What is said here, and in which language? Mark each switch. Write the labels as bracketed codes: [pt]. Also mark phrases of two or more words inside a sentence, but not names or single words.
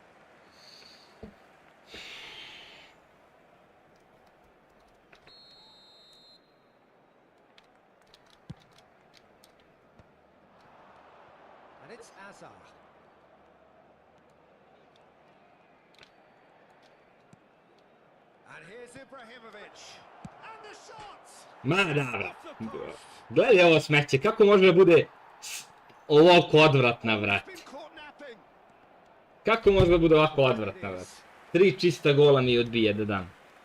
[en] And it's Hazard. And here's Ibrahimovic. And the shot. [sr] Ma da, gledaj ovo smeće, kako može da bude ovako odvratna, vrat? [en] Been caught napping. [sr] Kako može da bude ovako odvratna, vrat? 3 čista gola mi odbije da dam.